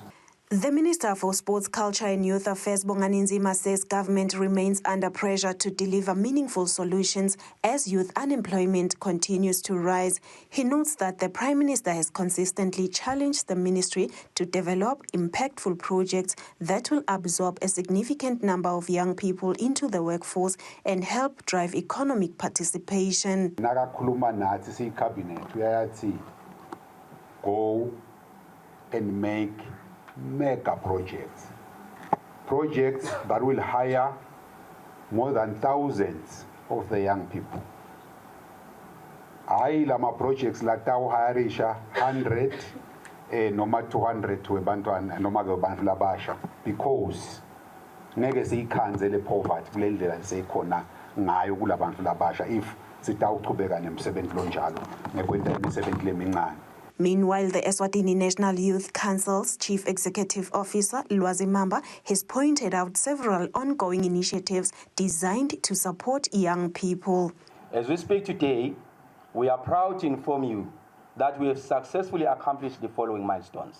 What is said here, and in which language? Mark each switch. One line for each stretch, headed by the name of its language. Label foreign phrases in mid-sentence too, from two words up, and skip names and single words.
English: The Minister for Sports, Culture and Youth Affairs, Bongani Nzima, says government remains under pressure to deliver meaningful solutions as youth unemployment continues to rise. He notes that the Prime Minister has consistently challenged the ministry to develop impactful projects that will absorb a significant number of young people into the workforce and help drive economic participation.
Swati: Nakakhuluma nathi siyicabinet uyayathi
English: go and make mega projects that will hire more than thousands of the young people.
Swati: Hayi lama projects la tawuhayarisha 100 noma 200 webantwana noma ke bantu labasha, because ngeke siyikhanzele poverty kule ndlela seyikhona ngayo kulabantu labasha if sitawuchubeka nemsebenzi lonjalo ngekwenza imisebenzi lemincane.
English: Meanwhile, the Eswatini National Youth Council's Chief Executive Officer, Lwazi Mamba, has pointed out several ongoing initiatives designed to support young people. As we speak today, we are proud to inform you that we have successfully accomplished the following milestones.